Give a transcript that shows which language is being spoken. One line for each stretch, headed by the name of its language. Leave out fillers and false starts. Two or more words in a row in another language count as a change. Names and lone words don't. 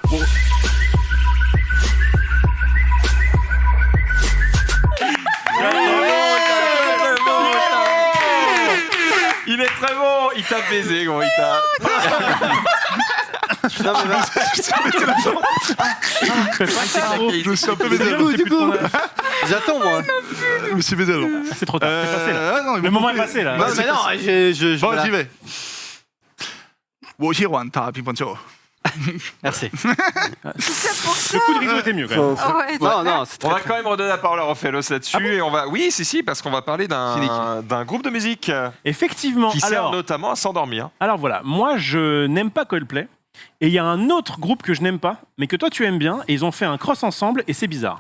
French: Il est très bon, il t'a baisé, gros, il t'a. Non, mais va. Je me suis un peu baisé. Du coup. J'attends moi. Je me suis baisé alors. C'est trop tard. C'est passé là. Non, Le moment est passé là. Non, mais non, je. Bon, voilà. j'y vais.
Chinese: 我喜欢打乒乓球。
French: Merci. Le coup de rideau était mieux quand même. Oh, ouais, Non, c'est On très va quand même redonner la parole à Rofelos là-dessus et on va. Oui, si, parce qu'on va parler d'un groupe de musique Effectivement. qui sert Alors, notamment à s'endormir. alors voilà, moi je n'aime pas Coldplay. Et il y a un autre groupe que je n'aime pas, mais que toi tu aimes bien, et ils ont fait un cross ensemble, et c'est bizarre.